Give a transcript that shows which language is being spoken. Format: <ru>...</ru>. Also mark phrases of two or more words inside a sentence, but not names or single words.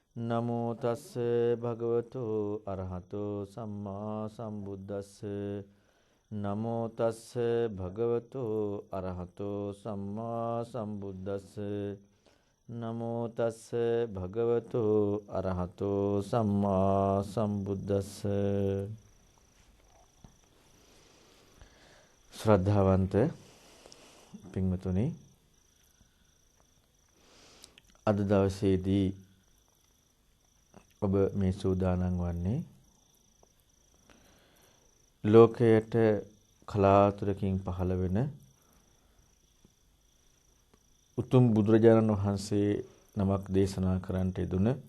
<pi>නමෝ තස්ස භගවතු අරහතෝ සම්මා සම්බුද්දස්ස නමෝ තස්ස භගවතු අරහතෝ සම්මා සම්බුද්දස්ස නමෝ තස්ස භගවතු අරහතෝ සම්මා සම්බුද්දස්ස</pi> <si>ශ්‍රද්ධාවන්ත පින්වතුනි අද දවසේදී ඔබ මේ සූදානම් වන්නේ ලෝකයට කලාතුරකින් පහළ වෙන උතුම් බුදුරජාණන් වහන්සේ නමක් දේශනා කරන්නට යෙදුන</si>